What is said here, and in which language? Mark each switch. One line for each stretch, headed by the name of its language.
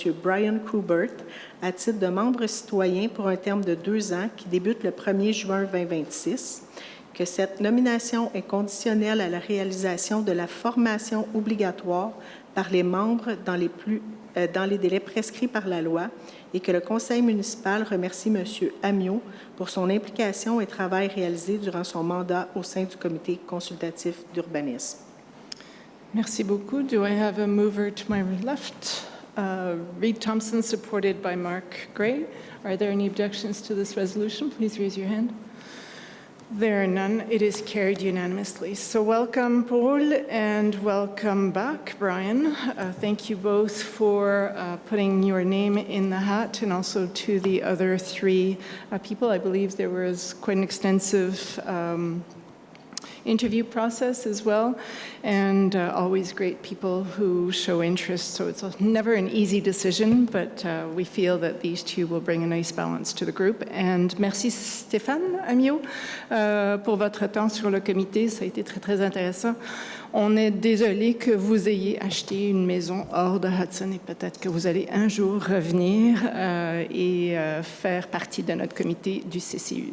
French: Brian Grubert à titre de membres citoyens pour un terme de 2 ans qui débute le 1er juin 2026, que cette nomination est conditionnelle à la réalisation de la formation obligatoire par les membres dans les délais prescrits par la loi et que le Conseil municipal remercie M. Amiot pour son implication et travail réalisé durant son mandat au sein du Comité consultatif d'urbanisme. Merci beaucoup.
English: Do I have a mover to my left? Reed Thompson, supported by Mark Gray. Are there any objections to this resolution? Please raise your hand. There are none. It is carried unanimously. So welcome, Paul, and welcome back, Brian. Thank you both for putting your name in the hat, and also to the other three people. I believe there was quite an extensive interview process as well, and always great people who show interest. So it's never an easy decision, but we feel that these two will bring a nice balance to the group.
French: And merci Stéphane Amiot pour votre temps sur le comité. Ça a été très, très intéressant. On est désolé que vous ayez acheté une maison hors de Hudson et peut-être que vous allez un jour revenir et faire partie de notre comité du CCU.